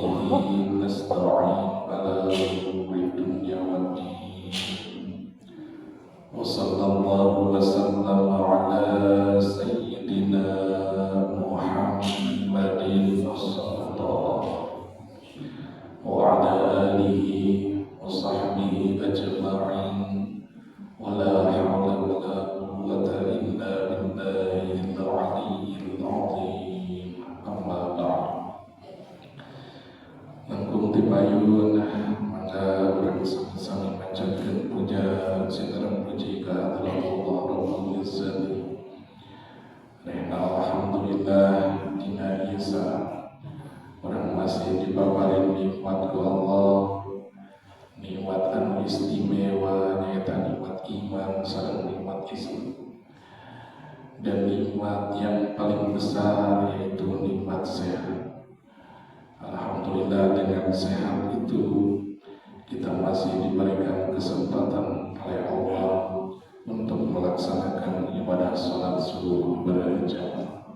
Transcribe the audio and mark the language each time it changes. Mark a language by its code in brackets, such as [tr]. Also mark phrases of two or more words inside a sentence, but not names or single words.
[ar] نستعين على أمور الدنيا والدين وصلى الله وسلم على سيدنا محمد صلى الله وعلى آله وصحبه أجمعين ولا حول ولا قوة إلا بالله العلي العظيم أما بعد. [su] Langkung tipayun mangga urang sami-sami manjatkeun puja sareng puji ka Allah Rabbul Izzati. Alhamdulillah dina Isa orang masih dipaparin nikmat ku Allah, nikmat anu istimewa nyaeta nikmat iman sareng nikmat Islam, [id] dan nikmat yang paling besar yaitu nikmat sehat. Alhamdulillah dengan sehat itu kita masih diberikan kesempatan oleh Allah untuk melaksanakan ibadah salat subuh berjamaah.